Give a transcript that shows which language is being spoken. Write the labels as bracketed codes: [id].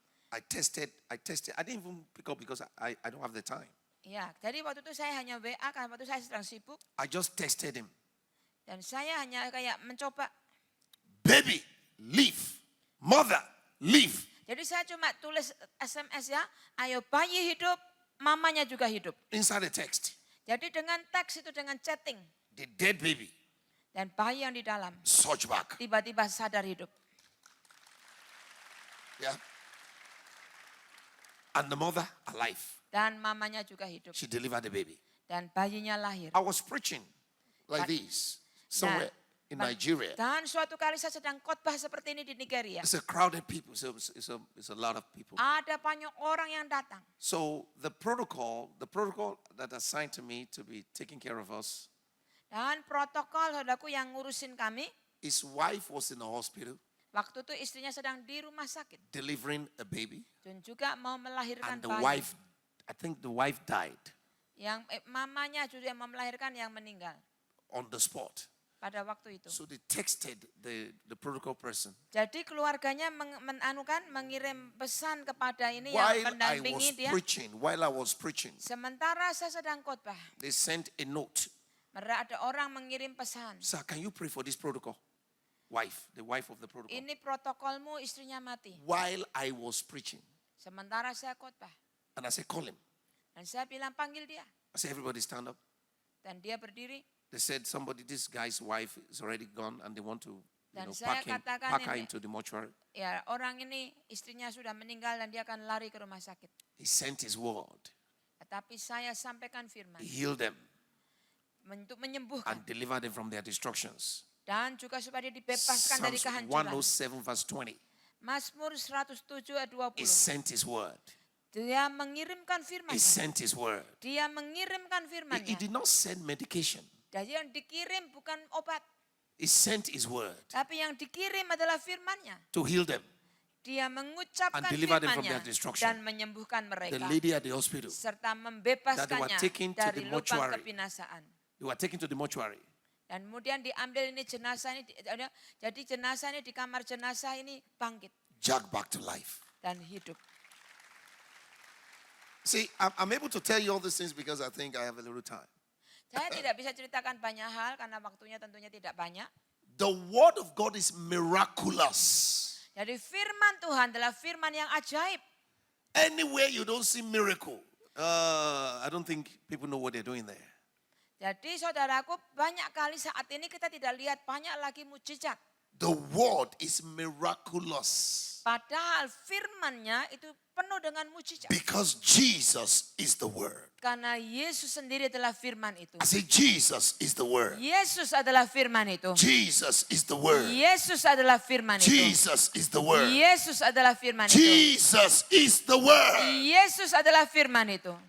[en] I didn't even pick up because I don't have the time. [id] Ya, jadi waktu itu saya hanya WA karena waktu itu saya sedang sibuk. [en] I just texted him. [id] Dan saya hanya kayak mencoba. [en] Baby, leave. Mother, leave. [id] Jadi saya cuma tulis SMS ya, ayo bayi hidup, mamanya juga hidup. [en] Inside the text. [id] Jadi dengan teks itu, dengan chatting. [en] The dead baby. [id] Dan bayi yang di dalam. [en] Surge back. [id] Tiba-tiba sadar hidup. [en] Yeah. And the mother alive. [id] Dan mamanya juga hidup. [en] She delivered the baby. [id] Dan bayinya lahir. [en] I was preaching like this somewhere in Nigeria. [id] Dan suatu kali saya sedang khotbah seperti ini di Nigeria. [en] It's a crowded people. So it's a lot of people. [id] Ada banyak orang yang datang. [en] So the protocol that assigned to me to be taking care of us. [id] Dan protokol saudaraku yang ngurusin kami. [en] His wife was in the hospital. [id] Waktu itu istrinya sedang di rumah sakit. [en] Delivering a baby. [id] Dan juga mau melahirkan [en] And the [id] bayi. [en] wife, I think the wife died. [id] Yang mamanya juga mau melahirkan yang meninggal. [en] On the spot. [id] Pada waktu itu. [en] So they texted the protocol person. [id] Jadi keluarganya mengirim pesan kepada ini yang mendampingi dia. [en] While I was preaching, [id] Sementara saya sedang khotbah. [en] they sent a note. [id] Ada orang mengirim pesan. [en] Sir, can you pray for this protocol? The wife of the protocol. [id] Ini protokolmu, istrinya mati. [en] While I was preaching. [id] Sementara saya khotbah. [en] And I said, call him. [id] Dan saya bilang panggil dia. [en] I said, everybody stand up. [id] Dan dia berdiri. [en] They said this guy's wife is already gone and they want to [id] saya [en] pack her into the mortuary. [id] Ya, orang ini istrinya sudah meninggal dan dia akan lari ke rumah sakit. [en] He sent his word. [id] Tetapi saya sampaikan firman. [en] He healed them. [id] Untuk menyembuhkan. [en] And delivered them from their destructions. [id] Dan juga supaya dia dibebaskan dari [en] Psalms [id] kehancuran. [en] 107 verse 20. [id] Mazmur 107 ayat 20. [en] He sent his word. [id] Dia mengirimkan firman. [en] He sent his word. [id] Dia mengirimkan firman. [en] He did not send medication. [id] Jadi yang dikirim bukan obat. [en] He sent his word. [id] Tapi yang dikirim adalah firman-Nya. [en] To heal them. [id] Dia mengucapkan [en] and deliver them from [id] firman-Nya [en] their destruction. [id] dan menyembuhkan mereka. [en] The lady at the hospital. [id] Serta membebaskannya [en] taken to [id] dari [en] the [id] lubang [en] mortuary. [id] kebinasaan. [en] They were taken to the mortuary. [id] Dan kemudian diambil ini jenazah ini, jadi jenazah ini di kamar jenazah ini bangkit. [en] Jack back to life. [id] Dan hidup. [en] See, I'm able to tell you all these things because I think I have a little time. [id] Saya tidak bisa ceritakan banyak hal karena waktunya tentunya tidak banyak. [en] The word of God is miraculous. [id] Jadi firman Tuhan adalah firman yang ajaib. [en] Anywhere you don't see miracle, I don't think people know what they're doing there. [id] Jadi saudaraku, banyak kali saat ini kita tidak lihat banyak lagi mujizat. [en] The word is miraculous. [id] Padahal firman-Nya itu penuh dengan mujizat. [en] Because Jesus is the word. [id] Karena Yesus sendiri adalah firman itu. [en] I say Jesus is the word. [id] Yesus adalah firman itu. [en] Jesus is the word. [id] Yesus adalah firman itu. [en] Jesus is the word. [id] Yesus adalah firman itu. [en] Jesus is the word. [id] Yesus adalah firman itu.